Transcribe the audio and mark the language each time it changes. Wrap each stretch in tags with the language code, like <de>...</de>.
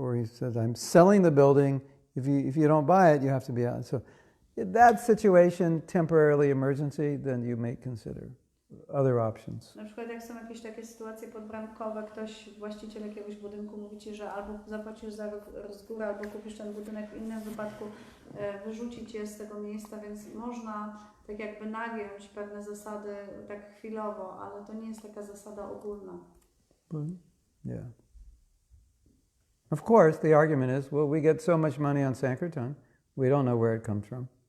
<en>Or he says, I'm selling the building. If you don't buy it, you have to be out. So that situation, temporarily emergency, then you may consider other options.</en> <pl>Na przykład jak są jakieś takie sytuacje podbramkowe, właściciel jakiegoś budynku mówi ci, że albo zapłacisz za rok z góry, albo kupisz ten budynek, w innym wypadku wyrzuci cię z tego miejsca, więc można tak jakby nagiąć pewne zasady tak chwilowo, ale to nie jest taka zasada ogólna.</pl> <en>Yeah. Of course, the argument is, well, we get so much money on Sankirtan, we don't know where it comes from.</en>